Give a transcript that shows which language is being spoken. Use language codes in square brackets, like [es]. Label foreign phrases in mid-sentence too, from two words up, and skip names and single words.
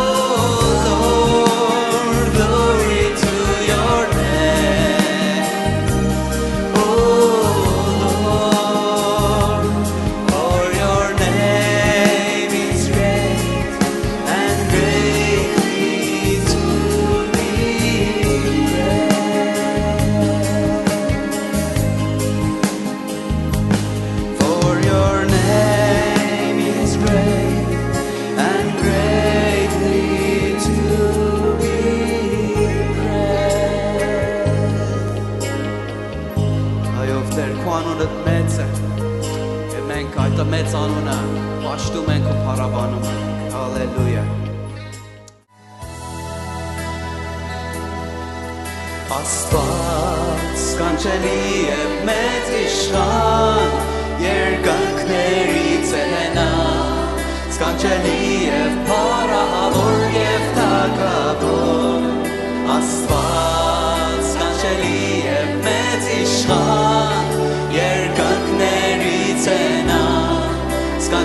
[en] Lord, glory to your name, oh Lord, for your name is great and greatly to be praised. For your name is great and greatly to be praised. [hy] Այով Տեր, քո անունդ մեծ է, և մենք այդ մեծ անունը պաշտում ենք ու փառաբանում ենք։ Հալելույա։ Աստված կանչելի է մեծ իշխան, երկնքներից է նա, սկանչելի է փառահավոր և թագավոր, Աստված կանչելի է մեծ իշխան, երկնքներից է նա, սկանչելի